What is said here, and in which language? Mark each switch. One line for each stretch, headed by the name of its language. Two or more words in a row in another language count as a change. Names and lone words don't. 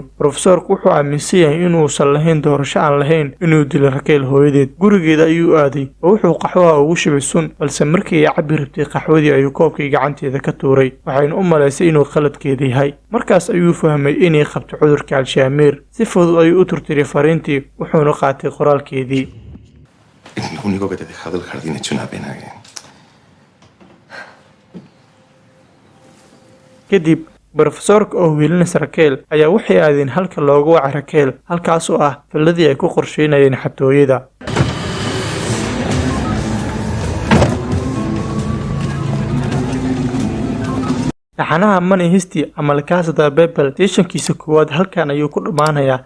Somali: Professorku wuxuu aaminsan yahay inuusan lahayn doorasho aan lahayn inuu dilo Raquel hooyadeed. gurigeeda ayuu aaday oo wuxuu qaxwaha ugu shubay sun balse markii ay cabbi rabtay qaxwadii ayuu koobkii gacanteeda ka tuuray waxayna u malaysay inuu qaladkeeda yahay. Markaas ayuu fahmay inay qabto cudurka Alzheimer. Si fudud ayuu u turtiray fariintii wuxuuna qaatay qoraalkeedii.
Spanish: Lo único que te he dejado el jardín hecho una pena.
Somali: Kadib professorka oo wiilinaysa Raquel ayaa waxay aadeen halka loogu wacay Raquel halkaas oo ah filadii ay ku qorsheynayeen xatooyada. taxanaha Money Heist ama La Casa de Papel seasonkiisa koowaad halkan ayuu ku dhamaanayaa.